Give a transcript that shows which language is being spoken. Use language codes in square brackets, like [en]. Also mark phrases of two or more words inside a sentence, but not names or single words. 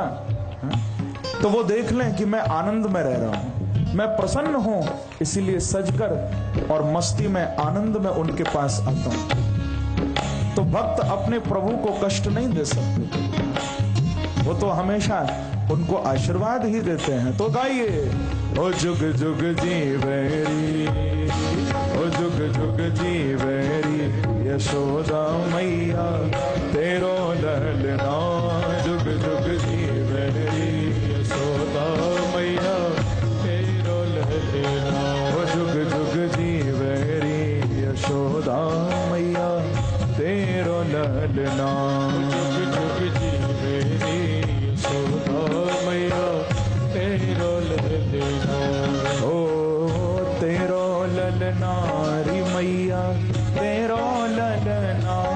[hi] तो वो देख लें कि मैं आनंद में रह रहा हूं, मैं प्रसन्न हूं, इसीलिए सजकर और मस्ती में, आनंद में उनके पास आता हूं। तो भक्त अपने प्रभु को कष्ट नहीं दे सकते, वो तो हमेशा उनको आशीर्वाद ही देते हैं। तो गाइए, [bra] ओ जुग जुग जीवेरी, ओ जुग जुग जीवेरी, यशोदा मैया तेरो ललना, जुग जुग जीवेरी, यशोदा मैया तेरो ललना, ओ जुग जुग जीवेरी, यशोदा मैया तेरो ललना, जुग जुग जीवेरी, यशोदा मैया तेरो ललना, ओ तेरो ललना री मैया तेरो ललना,